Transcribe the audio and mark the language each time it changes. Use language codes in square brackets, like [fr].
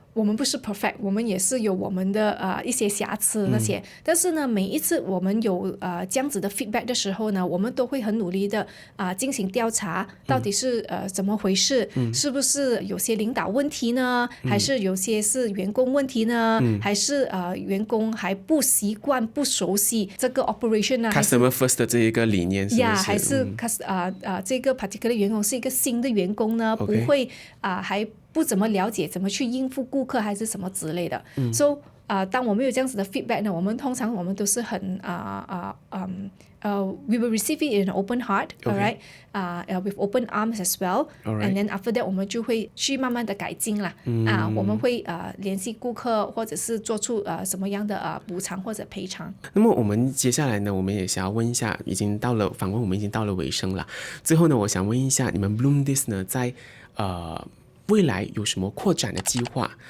[zh] 我们不是 perfect， 我们也是有我们的一些瑕疵那些，但是呢，每一次我们有这样子的 feedback 的时候呢，我们都会很努力的进行调查，到底是怎么回事，是不是有些领导问题呢，还是有些是员工问题呢，还是员工还不习惯不熟悉这个 operation 呢 customer first 的这一个理念是不是？还是这个 particular 员工是一个新的员工呢，不会还不怎么了解怎么去应付顾客还是什么之类的。 [en] So 当我们有这样子的 feedback 呢，我们通常都是很 we will receive it in an open heart, alright, with open arms as well. [zh] And then after that 我们就会去慢慢的改进啦。我们会联系顾客，或者是做出什么样的补偿或者赔偿。那么我们接下来呢，我们也想要问一下，访问我们已经到了尾声了。最后呢，我想问一下，你们 Bloomdis 呢，在未来有什么扩展的计划？